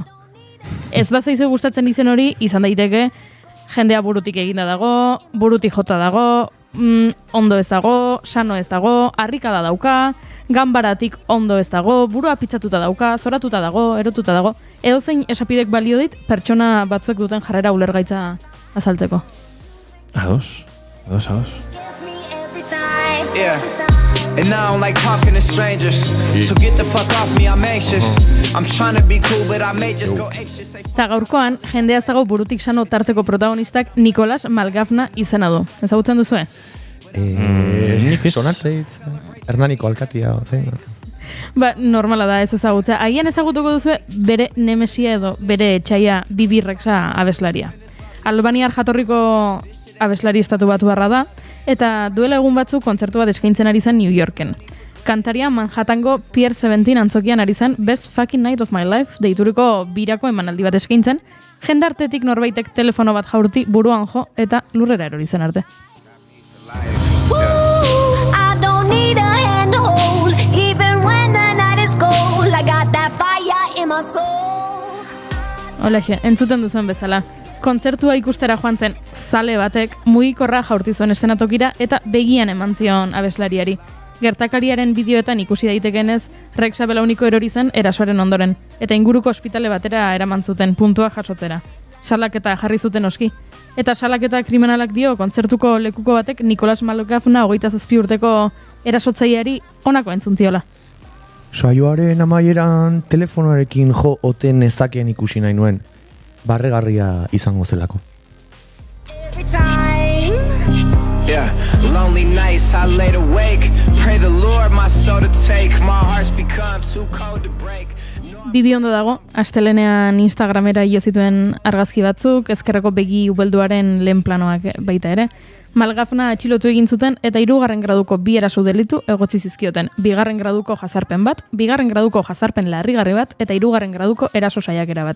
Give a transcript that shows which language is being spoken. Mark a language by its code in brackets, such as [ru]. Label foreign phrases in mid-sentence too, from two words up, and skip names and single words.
[eu] Ez bazaizu gustatzen izen hori, izan daiteke jendea burutik eginda dago, burutik jota dago, ondo ez dago, sano ez dago, harrikada dauka, ganbaratik ondo ez dago, burua pitzatuta dauka, zoratuta dago, erotuta dago. Edozein esapidek balio dit pertsona batzuek duten jarrera ulergaitza azaltzeko. Ados. [en] Yeah. And I don't like talking to strangers. So get the fuck off me, I'm anxious. I'm trying to be cool, but I may just go apeshit. [eu] Eta gaurkoan, jendea zago burutik sano tarteko protagonistak Nicolas Malgafna izena du. Ezagutzen duzue? Nik sonatzeit. Hernaniko alkatia, zein. Ba, normala da ez ezagutzea. Agian ezagutuko duzue bere nemesia edo bere etxaia Bibi Rexa abeslaria. Albaniar jatorriko abeslari estatu batu barra da, eta duela egun batzuk kontzertu bat eskaintzen ari zen New Yorken. Kantaria Manhattango Pier 17 antzokian ari zen Best Fucking Night of My Life deituriko birako emanaldi bat eskaintzen, jendartetik norbaitek telefono bat jaurti buruan jo eta lurrera erori zen arte. [en] I don't need a hand to hold, even when the night is cold. I got that fire in my soul. [eu] Holaxe, entzuten duzuen bezala. Kontzertua ikustera joan zen zale batek mugikorra jaurti zuen eszenatokira eta begian eman zion abeslariari. Gertakariaren bideoetan ikusi daitekenez, Rexa belauniko erori zen erasoaren ondoren, eta inguruko ospitale batera eraman zuten puntua jasotzera. Salaketa jarri zuten oski. Eta salaketa kriminalak dio kontzertuko lekuko batek Nicolas Malgafna 27 urteko erasotzaileari honako entzuntiola. Saioaren amaieran telefonoarekin jo ote nezakeen ikusi nahi nuen. Barregarria izango zelako. [en] Every time. Yeah, lonely nights I laid awake. Pray the Lord my soul to take. My heart's become too cold to break. [eu] Bibi ondo dago, astelenean Instagramera jo zituen argazki batzuk, ezkerreko begi ubelduaren lehen planoak baita ere. Malgafna atxilotu egin zuten eta 3. graduko 2 eraso delitu egotzi zizkioten. 2. graduko jazarpen bat, 2. graduko jazarpen larrigarri bat eta 3. graduko eraso saiakera bat.